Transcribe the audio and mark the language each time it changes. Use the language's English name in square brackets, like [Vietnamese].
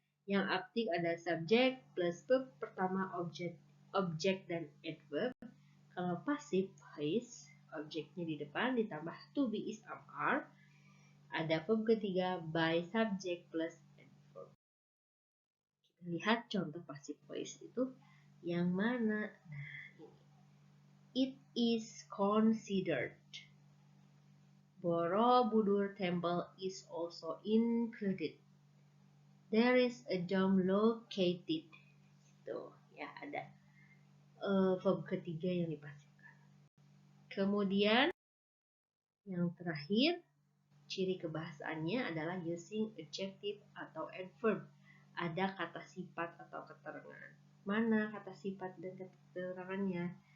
[Indonesian] Yang aktif ada subjek plus verb pertama, objek dan adverb. Kalau pasif voice, objeknya di depan ditambah to be is are. Ada verb ketiga by subject plus adverb. Kita lihat contoh pasif voice itu yang mana? [English] Nah, ini. It is considered. Borobudur Temple is also included. There is a dome located. [Indonesian] Tuh, ya ada verb ketiga yang dipasifkan. Kemudian yang terakhir, ciri kebahasaannya adalah [English] using adjective [Indonesian] atau adverb. Ada kata sifat atau keterangan. Mana kata sifat dan keterangannya?